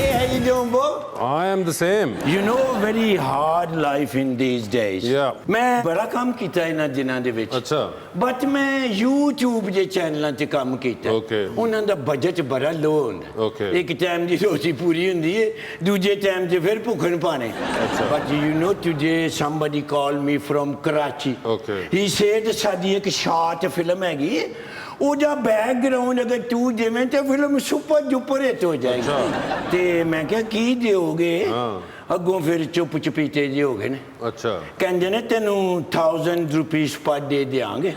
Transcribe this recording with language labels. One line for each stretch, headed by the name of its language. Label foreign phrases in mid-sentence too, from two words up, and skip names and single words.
English: you doing, bro? I am the same. You know, very hard life in these days. Yeah.
Punjabi: ਮੈਂ ਬੜਾ ਕੰਮ ਕੀਤਾ ਇਹਨਾਂ ਦਿਨਾਂ ਦੇ ਵਿੱਚ। अच्छा। But ਮੈਂ YouTube ਦੇ ਚੈਨਲਾਂ ਤੇ ਕੰਮ ਕੀਤਾ।
English: Okay.
Punjabi: ਉਹਨਾਂ ਦਾ ਬਜਟ ਬੜਾ ਲੋ ਹੁੰਦਾ।
English: Okay.
Punjabi: ਇੱਕ ਟਾਈਮ ਦੀ ਰੋਟੀ ਪੂਰੀ ਹੁੰਦੀ ਹੈ, ਦੂਜੇ ਟਾਈਮ ਤੇ ਫਿਰ ਭੁੱਖਣ ਪਾਣੇ।
English: But you know, today somebody called me from Karachi. Okay. He said
Punjabi: ਸਾਡੀ ਇੱਕ
English: short film
Punjabi: ਹੈਗੀ ਹੈ, ਉਹਦਾ ਬੈਕਗ੍ਰਾਉਂਡ ਅਗਰ ਤੂੰ ਜਿਵੇਂ ਤੇ ਫਿਲਮ
English: super duper hit
Punjabi: ਹੋ ਜਾਏਗੀ। ਤੇ ਮੈਂ ਕਿਹਾ ਕੀ ਦਿਓਗੇ? ਅੱਗੋਂ ਫਿਰ ਚੁੱਪ ਚਪੀਤੇ ਜਿਹੇ ਹੋ ਗਏ ਨੇ। अच्छा। ਕਹਿੰਦੇ ਨੇ ਤੈਨੂੰ 1000
English: rupees per day
Punjabi: ਦਿਆਂਗੇ।